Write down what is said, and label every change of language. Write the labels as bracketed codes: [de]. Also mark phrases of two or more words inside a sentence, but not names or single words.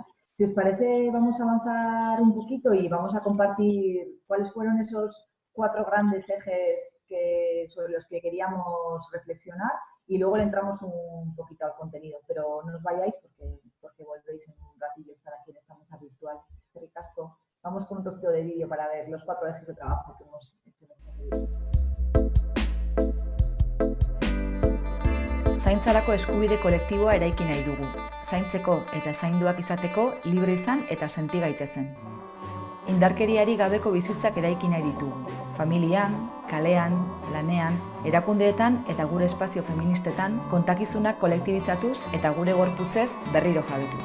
[es] Si os parece, vamos a avanzar un poquito y vamos a compartir cuáles fueron esos 4 grandes ejes sobre los que queríamos reflexionar y luego le entramos un poquito al contenido, pero no os vayáis porque volvéis en un ratillo a estar aquí en esta mesa virtual. Este ricasco. Vamos con un poquito de vídeo para ver los 4 ejes de trabajo que hemos hecho en esta serie. [eu] Zaintzarako eskubide kolektiboa eraiki nahi dugu. Zaintzeko eta zainduak izateko libre izan eta senti gaitezen. Indarkeriari gabeko bizitzak eraiki nahi ditugu. Familian, kalean, lanean, erakundeetan eta gure espazio feministetan kontakizunak kolektibizatuz eta gure gorputzez berriro jabetuz.